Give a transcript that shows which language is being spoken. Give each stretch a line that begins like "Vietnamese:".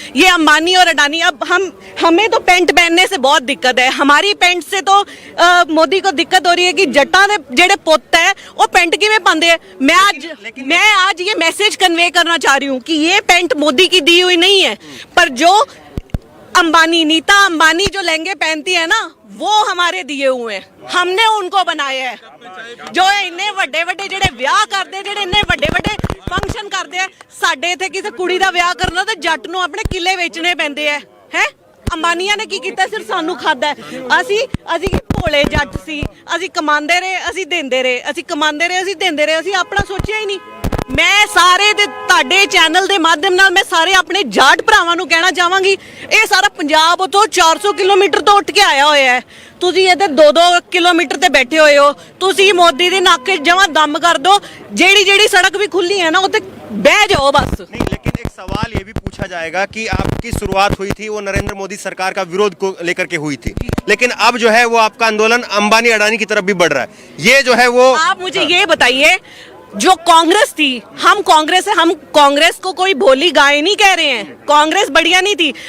Hindi: ये अंबानी और अडानी, अब हमें तो पेंट पहनने से बहुत दिक्कत है, हमारी पेंट से तो मोदी को दिक्कत हो रही है कि
Punjabi: जट्टा ने जेड़े पुत है वो पेंट किवें पांदे है।
Hindi: मैं आज ये मैसेज कन्वे करना चाह रही हूँ कि ये पेंट मोदी की दी हुई नहीं है, पर जो अंबानी, नीता अंबानी जो लहंगे पहनती है ना वो हमारे दिए हुए हैं, हमने उनको बनाया है।
Punjabi: जो इन्ने ਵੱਡੇ ਵੱਡੇ ਜਿਹੜੇ ਵਿਆਹ ਕਰਦੇ, ਜਿਹੜੇ ਇੰਨੇ ਵੱਡੇ ਵੱਡੇ ਫੰਕਸ਼ਨ ਕਰਦੇ ਆ, ਸਾਡੇ ਇੱਥੇ ਕਿਸੇ ਕੁੜੀ ਦਾ ਵਿਆਹ ਕਰਨਾ ਤਾਂ ਜੱਟ ਨੂੰ ਆਪਣੇ ਕਿੱਲੇ ਵੇਚਣੇ ਪੈਂਦੇ ਆ। ਹੈ ਅੰਬਾਨੀਆਂ ਨੇ ਕੀ ਕੀਤਾ, ਸਿਰਫ ਸਾਨੂੰ ਖਾਦਾ। ਅਸੀਂ ਭੋਲੇ ਜੱਟ ਸੀ, ਅਸੀਂ ਕਮਾਉਂਦੇ ਰਹੇ, ਅਸੀਂ ਦਿੰਦੇ ਰਹੇ, ਅਸੀਂ ਕਮਾਉਂਦੇ ਰਹੇ, ਅਸੀਂ ਦਿੰਦੇ ਰਹੇ, ਅਸੀਂ ਆਪਣਾ ਸੋਚਿਆ ਹੀ ਨਹੀਂ। ਮੈਂ ਸਾਰੇ ਦੇ ਤੁਹਾਡੇ ਚੈਨਲ ਦੇ ਮਾਧਿਅਮ ਨਾਲ ਮੈਂ ਸਾਰੇ ਆਪਣੇ ਜਾਟ ਭਰਾਵਾਂ ਨੂੰ ਕਹਿਣਾ ਚਾਹਾਂਗੀ, ਇਹ ਸਾਰਾ ਪੰਜਾਬ ਉਤੋਂ 400 ਕਿਲੋਮੀਟਰ ਤੋਂ ਉੱਠ ਕੇ ਆਇਆ ਹੋਇਆ ਹੈ, ਤੁਸੀਂ ਇਹਦੇ 2-2 ਕਿਲੋਮੀਟਰ ਤੇ ਬੈਠੇ ਹੋਏ ਹੋ। ਤੁਸੀਂ ਮੋਦੀ ਦੇ ਨੱਕ 'ਚ ਜਮਾਂ ਦਮ ਕਰ ਦੋ, ਜਿਹੜੀ ਸੜਕ ਵੀ ਖੁੱਲੀ है ना ਉੱਤੇ ਬਹਿ ਜਾਓ बस।
Hindi: नहीं, लेकिन एक सवाल ये भी पूछा जाएगा कि आपकी शुरुआत हुई थी वो नरेंद्र मोदी सरकार का विरोध को लेकर के हुई थी, लेकिन अब जो है वो आपका आंदोलन अंबानी अडानी की तरफ भी बढ़ रहा है। ये जो है वो आप मुझे ये बताइए, जो कांग्रेस थी, हम कांग्रेस है, हम कांग्रेस को कोई भोली गाय नहीं कह रहे हैं, कांग्रेस बढ़िया नहीं थी।